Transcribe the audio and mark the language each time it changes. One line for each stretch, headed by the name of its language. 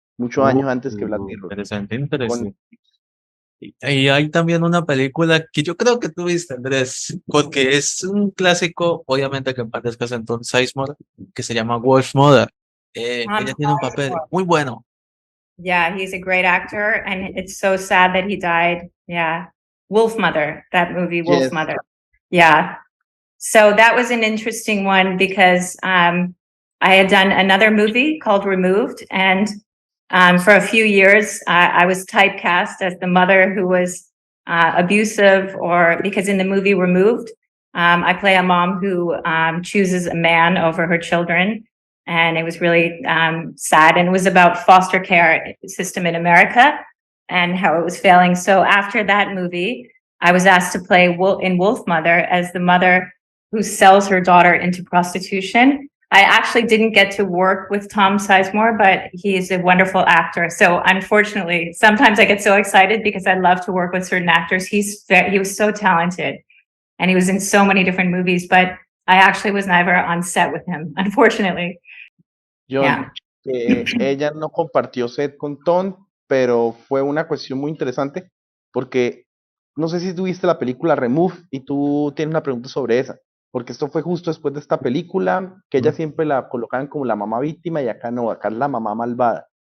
Spanish: Muchos años antes que Black Mirror. Interesante. Y hay también una película que yo creo que tú viste, Andrés, porque es un clásico, obviamente que en paz descanse Anton Sizemore, que se llama Wolf Mother. Ella tiene un papel muy bueno.
English: Yeah, he's a great actor, and it's so sad that he died. Yeah. Wolf Mother, that movie, Wolf Yes. Mother. Yeah. So that was an interesting one because I had done another movie called Removed, and for a few years I was typecast as the mother who was abusive, or because in the movie Removed, I play a mom who chooses a man over her children. And it was really sad. And it was about foster care system in America and how it was failing. So after that movie, I was asked to play in Wolf Mother as the mother who sells her daughter into prostitution. I actually didn't get to work with Tom Sizemore, but he's a wonderful actor. So unfortunately, sometimes I get so excited because I love to work with certain actors. He was so talented and he was in so many different movies, but I actually was never on set with him, unfortunately.
Spanish: Jhon, ella no compartió set con Tom, pero fue una cuestión muy interesante porque no sé si tuviste la película Remove y tú tienes una pregunta sobre esa, porque esto fue justo después de esta película, que ella siempre la colocaban como la mamá víctima y acá no, acá es la mamá malvada.